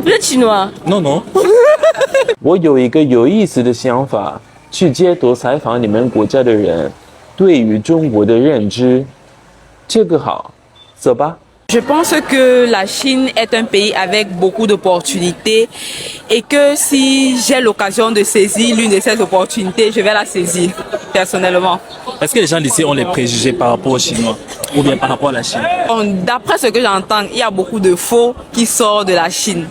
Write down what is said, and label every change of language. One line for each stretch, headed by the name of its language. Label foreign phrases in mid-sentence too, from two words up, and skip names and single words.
Chinese: 不是 chinois。
French: Non, non.
Chinese: 我有一个有意思的想法，去街头采访你们国家的人对于中国的认知，这个好，走吧。
French: Je pense que la Chine est un pays avec beaucoup d'opportunités et que si j'ai l'occasion de saisir l'une de ces opportunités, je vais la saisir personnellement. Est-ce que les gens d'ici ont les préjugés par rapport aux Chinois ou bien par rapport à la Chine? D'après ce que j'entends, il y a beaucoup de faux qui sortent de la Chine.